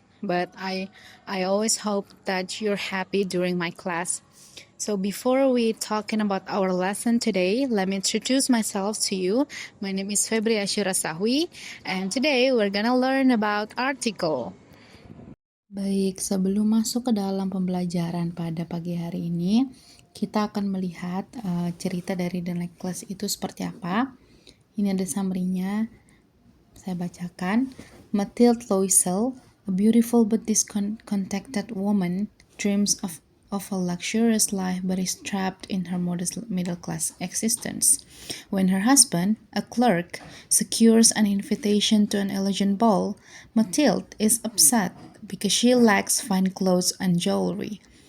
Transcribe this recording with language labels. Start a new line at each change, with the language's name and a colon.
English: But I always hope that you're happy during my class. So before we talking about our lesson today, let me introduce myself to you. My name is Febri Ashira Sahwi, and today we're gonna learn about article.
Indonesian: Baik, sebelum masuk ke dalam pembelajaran pada pagi hari ini, kita akan melihat cerita dari The Necklace itu seperti apa. Ini ada summary-nya, saya bacakan.
English: Mathilde Loisel, a beautiful but discontented woman, dreams of a luxurious life but is trapped in her modest middle-class existence. When her husband, a clerk, secures an invitation to an elegant ball, Mathilde is upset because she lacks fine clothes and jewelry.